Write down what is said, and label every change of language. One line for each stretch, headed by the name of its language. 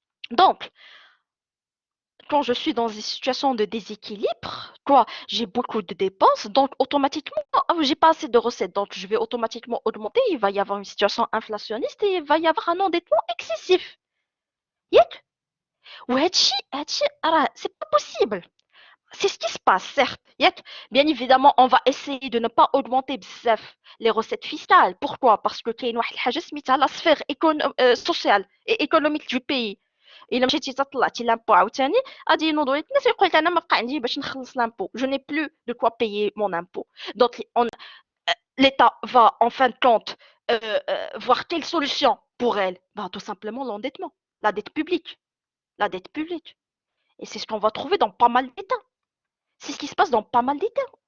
French: Donc, quand je suis dans une situation de déséquilibre, quoi, j'ai beaucoup de dépenses, donc automatiquement, j'ai pas assez de recettes, donc je vais automatiquement augmenter, il va y avoir une situation inflationniste et il va y avoir un endettement excessif. Yek.
Arabic: وهادشي راه
French: c'est pas possible. C'est ce qui se passe, certes. Bien évidemment, on va essayer de ne pas augmenter bzaf les recettes fiscales. Pourquoi? Parce que
Arabic: كاين واحد الحاجة سميتها
French: la sphère sociale et économique du pays.
Arabic: إلا مشيتي طلعتي لامبو عاوتاني غادي ينوضوا لك الناس ويقول لك انا ما بقى عندي باش نخلص l'impôt.
French: Je n'ai plus de quoi payer mon impôt. Donc l'État va en fin de compte voir quelle solution pour elle? Ben, tout simplement l'endettement, la dette publique. La dette publique. Et c'est ce qu'on va trouver dans pas mal d'États. C'est ce qui se passe dans pas mal d'États.